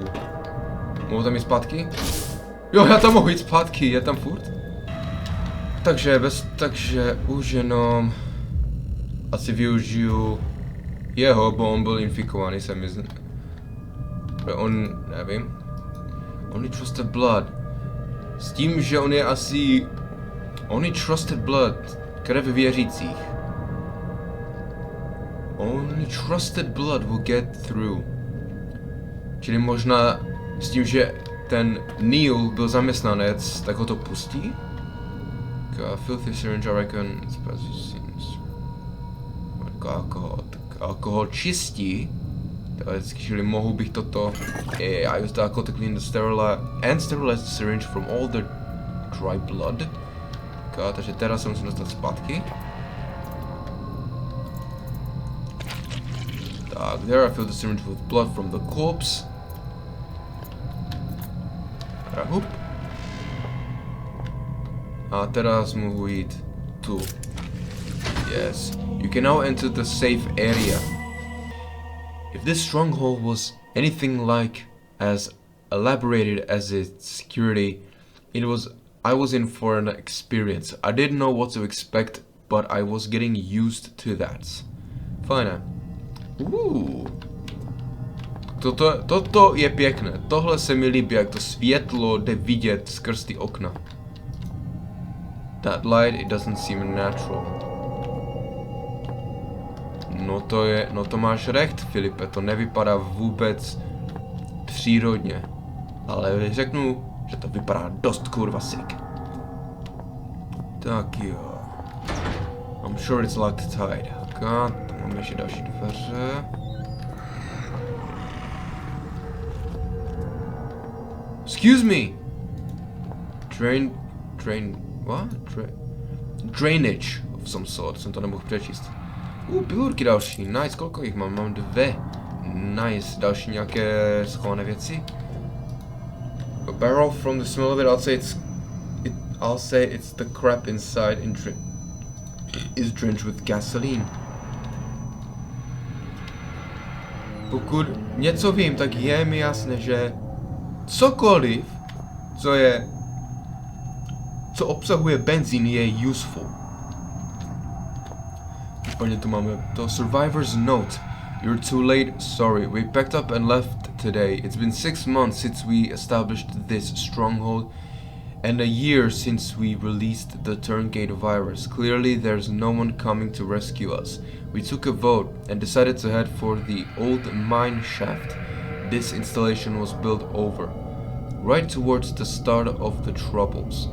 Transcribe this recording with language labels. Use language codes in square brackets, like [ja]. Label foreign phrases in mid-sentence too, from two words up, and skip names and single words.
[cs] Mohu tam jít zpátky? Jo, já tam mohu jít zpátky, je tam furt? Takže už jenom asi využiju jeho, bo on byl infikovaný, se mi on, nevím. [en] Only trusted blood. [cs] S tím, že on je asi [en] only trusted blood, [cs] krev věřících. [en] Only trusted blood will get through. [cs] Čili možná s tím, že ten Neil byl zaměstnanec, tak ho to pustí? [en] Filthy syringe, I reckon it's seems. [cs] Alkohol čistí. Teoreticky, čili mohu bych toto. [en] I use the alcohol to clean the sterilize the syringe from all the dry blood. [cs] Takže teraz se musím dostat zpátky. Tak, [en] there I fill the syringe with blood from the corpse. [cs] Hup. A teraz mohu jít tu. [en] Yes. You can now enter the safe area. If this stronghold was anything like as elaborated as its security, I was in for an experience. I didn't know what to expect, but I was getting used to that. [cs] Fajné. Toto je pěkné. Tohle se mi líbí, jak to světlo jde vidět skrz ty okna. [en] That light, it doesn't seem natural. [cs] No to máš recht, Filipe, to nevypadá vůbec přírodně. Ale řeknu, že to vypadá dost kurva sick. Tak jo. [en] I'm sure it's locked tight. God, [cs] tam máme ještě další dveře. [en] Excuse me! Drainage of some sort, [cs] jsem to nemohl přečíst. Pilulky další, nice, kolko jich mám? Mám 2. Nice, další nějaké schované věci. [en] A barrel from the smell of it, I'll say it's the crap inside is drenched with gasoline. [cs] Pokud něco vím, tak je mi jasné, že cokoliv, co obsahuje benzín, je useful. Úplně tu máme to [en] survivor's note. You're too late, sorry. We packed up and left today. It's been 6 months since we established this stronghold and a year since we released the Turngate virus. Clearly there's no one coming to rescue us. We took a vote and decided to head for the old mine shaft this installation was built over, right towards the start of the troubles.